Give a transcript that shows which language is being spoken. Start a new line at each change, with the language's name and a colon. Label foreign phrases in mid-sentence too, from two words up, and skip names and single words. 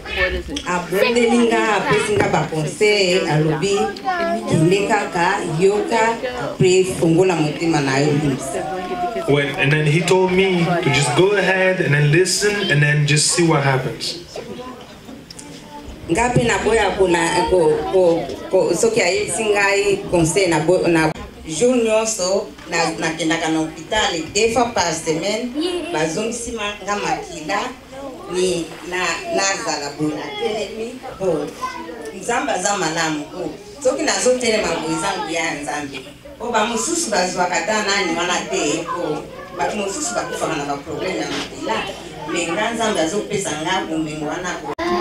English: And then he told me to just go ahead and then listen and then just see what happens.
Lingala: Junior so na kenda kana hospitali
French: 2 fois par semaine
Lingala: bazongisi nga makila ni na zala bona telemi bo nzamba za malamu ko soki nazo telema boizangu ya nzambe o ba mususu bazwa kata nani wana te ko ba mususu bakufa na ba problem ya makila me nzambe azopesa nga kumengo wana ko